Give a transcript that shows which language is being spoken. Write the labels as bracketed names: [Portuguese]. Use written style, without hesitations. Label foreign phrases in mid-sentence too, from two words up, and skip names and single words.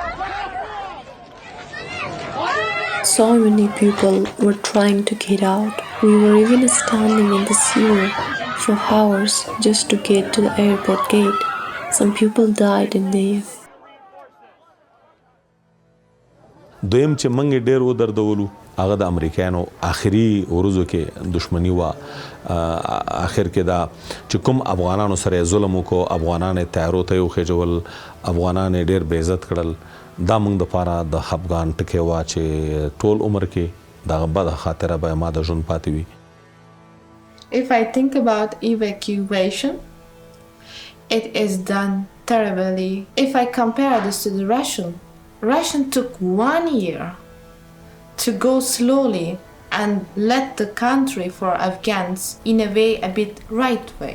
[English] So many people were trying to get out We were even standing in the sewer for hours just to get to the airport gate. Some people died in there. [Pashto] دویم چې موږ ډېر ودردولو هغه د امریکایانو آخري ورځو کې دښمني وه. آخر کې دا چې کوم افغانانو سره ظلم وکړو، افغانان یې تیارو ته یې وخېجول، افغانان یې ډېر بې عزت کړل، دا موږ دپاره د خفګان ټکی وه چې ټول عمر کې دغه بده خاطره به ما د ژوند پاتې وي. [English] If I think about evacuation, it is done terribly. If I compare this to the Russian took 1 year to go slowly and let the country for Afghans in a way, a bit right way.